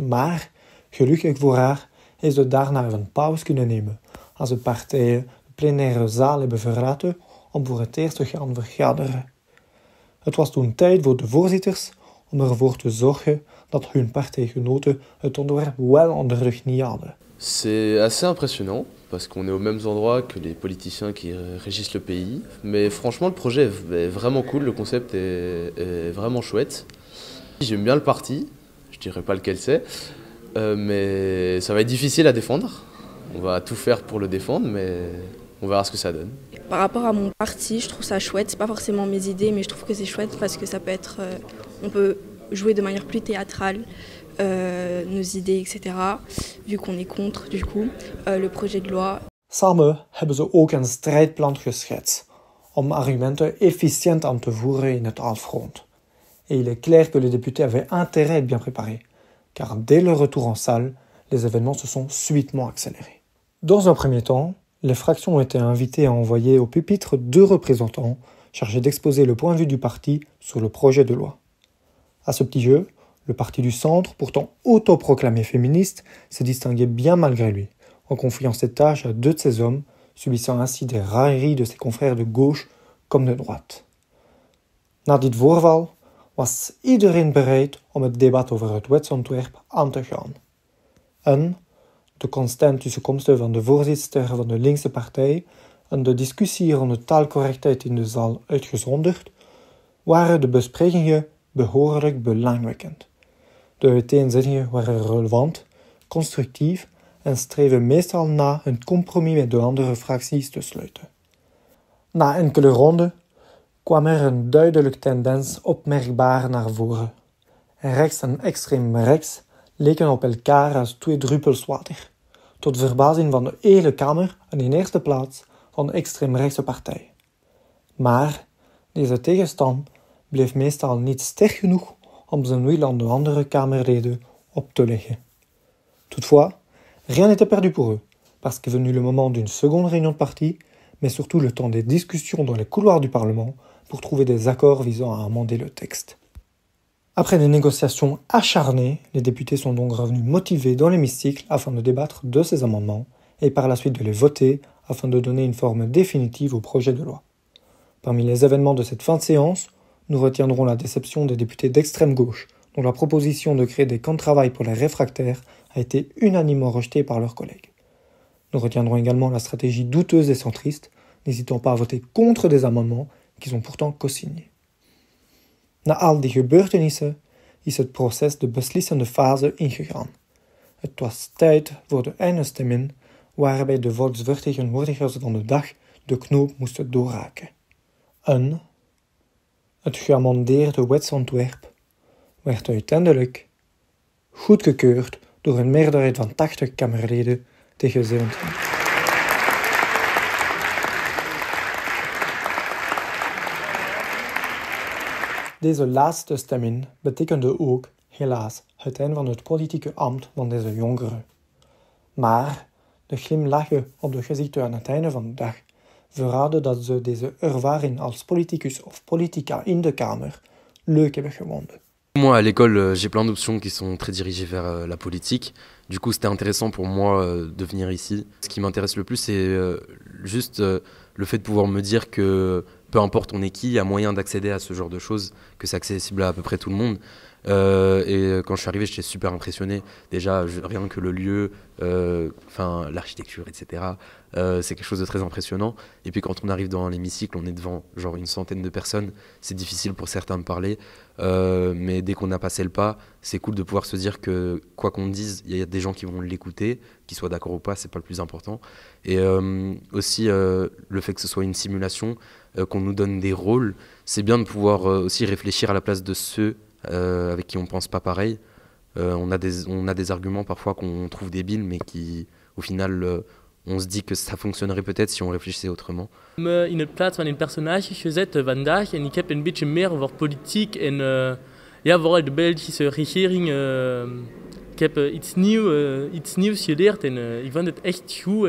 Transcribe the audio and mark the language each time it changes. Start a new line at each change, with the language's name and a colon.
Dutch: Maar, gelukkig voor haar, heeft ze daarna een pauze kunnen nemen, als de partijen de plenaire zaal hebben verlaten om voor het eerst te gaan vergaderen. Het was toen tijd voor de voorzitters om ervoor te zorgen dat hun partijgenoten het onderwerp wel onder de knie hadden.
French: C'est assez impressionnant parce qu'on est aux mêmes endroits que les politiciens qui régissent le pays. Mais franchement, le projet est vraiment cool, le concept est vraiment chouette. J'aime bien le parti, je dirais pas lequel c'est, mais ça va être difficile à défendre. On va tout faire pour le défendre, mais on verra ce que ça donne. Par rapport à mon parti, je trouve ça chouette. C'est pas forcément mes idées, mais je trouve que c'est chouette parce que ça peut être, on peut jouer de manière plus théâtrale. Nos idées, etc. Vu qu'on est contre, du coup, le projet de loi.
Dutch: Samen hebben ze ook een strijdplan geschetst om argumenten efficiënt aan te voeren in het halfrond.
French: Et il est clair que les députés avaient intérêt à être bien préparés, car dès leur retour en salle, les événements se sont subitement accélérés. Dans un premier temps, les fractions ont été invitées à envoyer au pupitre 2 représentants chargés d'exposer le point de vue du parti sur le projet de loi. À ce petit jeu, le parti du centre, pourtant autoproclamé féministe, s'est distingué bien malgré lui, en confiant cette tâche à 2 de ses hommes, subissant ainsi des railleries de ses confrères de gauche comme de droite.
Dutch: Na dit voorval was iedereen bereid om het debat over het wetsontwerp aan te gaan. En de constante tussenkomsten van de voorzitter van de linkse partij en de discussie rond de taalcorrectheid in de zaal uitgezonderd, waren de besprekingen behoorlijk belangwekkend. De uiteenzettingen waren relevant, constructief en streven meestal na een compromis met de andere fracties te sluiten. Na enkele ronden kwam er een duidelijke tendens opmerkbaar naar voren. Rechts en extreem rechts leken op elkaar als 2 druppels water, tot verbazing van de hele Kamer en in eerste plaats van de extreemrechtse partij. Maar deze tegenstand bleef meestal niet sterk genoeg om zijn wil aan de andere Kamerleden op te leggen.
French: Toutefois, rien n'était perdu pour eux, parce qu'est venu le moment d'une seconde réunion de parti, mais surtout le temps des discussions dans les couloirs du Parlement pour trouver des accords visant à amender le texte. Après des négociations acharnées, les députés sont donc revenus motivés dans l'hémicycle afin de débattre de ces amendements et par la suite de les voter afin de donner une forme définitive au projet de loi. Parmi les événements de cette fin de séance, nous retiendrons la déception des députés d'extrême gauche, dont la proposition de créer des camps de travail pour les réfractaires a été unanimement rejetée par leurs collègues. Nous retiendrons également la stratégie douteuse et centriste, n'hésitant pas à voter contre des amendements qu'ils ont pourtant co-signés.
Dutch: Na al die gebeurtenissen is het proces de beslissende fase ingegaan. Het was tijd voor de eindstemming waarbij de volksvertegenwoordigers van de dag de knoop moesten doorhaken. En het geamendeerde wetsontwerp werd uiteindelijk goedgekeurd door een meerderheid van 80 Kamerleden tegen 27. Deze laatste stemming betekende ook, helaas, het einde van het politieke ambt van deze jongeren. Maar de glimlachen op de gezichten aan het einde van de dag verraden dat ze deze ervaring als politicus of politica in de Kamer leuk hebben gevonden.
French: Moi, à l'école, j'ai plein d'options qui sont très dirigées vers la politique. Du coup, c'était intéressant pour moi de venir ici. Ce qui m'intéresse le plus, c'est juste le fait de pouvoir me dire que peu importe on est qui, il y a moyen d'accéder à ce genre de choses, que c'est accessible à peu près tout le monde. Et quand je suis arrivé, j'étais super impressionné. Déjà, rien que le lieu, l'architecture, etc. C'est quelque chose de très impressionnant. Et puis quand on arrive dans l'hémicycle, on est devant genre une centaine de personnes. C'est difficile pour certains de parler. Mais dès qu'on a passé le pas, c'est cool de pouvoir se dire que quoi qu'on dise, il y a des gens qui vont l'écouter, qu'ils soient d'accord ou pas, c'est pas le plus important. Et aussi le fait que ce soit une simulation, qu'on nous donne des rôles, c'est bien de pouvoir aussi réfléchir à la place de ceux avec qui on pense pas pareil. On a des arguments parfois qu'on trouve débiles, mais qui, au final, on se dit que ça fonctionnerait peut-être si on réfléchissait autrement.
Dutch: In het plaats van een personage gezet vandaag en ik heb een beetje meer over politiek en vooral de Belgische regering. Ik heb iets nieuws geleerd en ik vond het echt goed.